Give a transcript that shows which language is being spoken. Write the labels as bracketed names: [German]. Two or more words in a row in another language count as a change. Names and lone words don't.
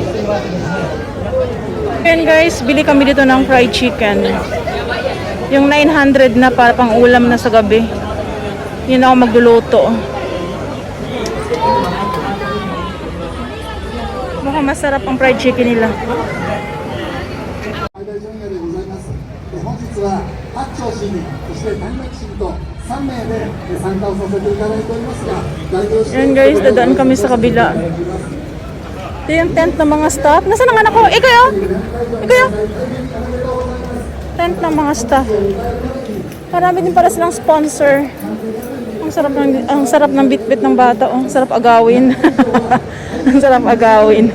[Filipino] Yan guys, bili kami dito ng [English] fried chicken. [Filipino] Yung 900 na para pang ulam na sa gabi. Yun ako magluluto. Mukhang masarap ang [English] fried chicken [Filipino] nila. [Japanese] 本日は八丁市民、そして谷垣市民と3名で参加をさせていただいておりますが、来場して [Filipino] Yan guys, dadaan kami sa kabila. Ito yung tent ng mga staff. Nasaan ang anak ko? Ikaw? Ikaw? Tent ng mga staff. Marami din para silang sponsor. Ang sarap ng bitbit ng bata. Oh. Ang sarap agawin. Ang sarap agawin.